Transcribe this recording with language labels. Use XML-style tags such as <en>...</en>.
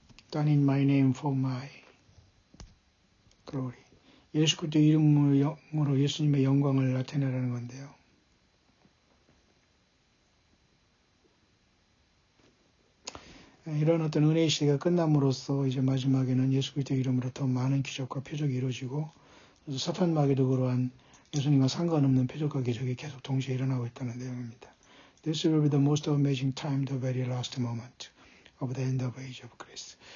<en>Done in my name for my glory.</en> <ko>예수 그리스도 이름으로 예수님의 영광을 나타내라는 건데요. 이런 어떤 은혜의 시대가 끝남으로써 이제 마지막에는 예수 그리스도 이름으로 더 많은 기적과 표적이 이루어지고 사탄 마귀도 그러한 예수님과 상관없는 표적과 기적이 계속 동시에 일어나고 있다는 내용입니다.</ko> <en>This will be the most amazing time, the very last moment of the end of age of grace.</en>